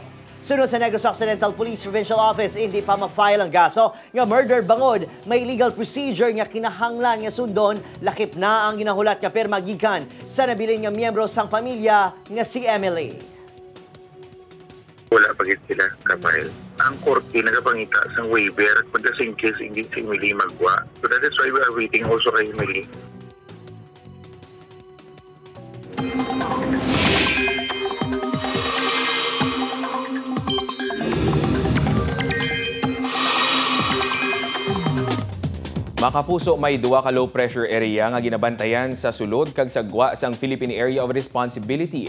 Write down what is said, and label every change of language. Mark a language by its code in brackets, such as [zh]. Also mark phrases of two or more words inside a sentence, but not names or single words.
[hil] Sunod sa Negros Occidental Police Provincial Office, hindi pa ma-file ang kaso nga murder bangod. May legal procedure nga kinahanglan nga sundon, lakip na ang ginahulat nga perma gikan sa nabilin nga miyembro sang pamilya nga si Emily. Wala pagit sila kamay. Ang korte nagapangita sa waiver pagka [en] in case [hil] hindi si Emily magwa. [en] So that is why we are waiting also kay Emily. [hil] Mga kapuso, may 2 ka [en] low pressure area [hil] nga ginabantayan sa sulod kag sagwa sang Philippine Area of Responsibility.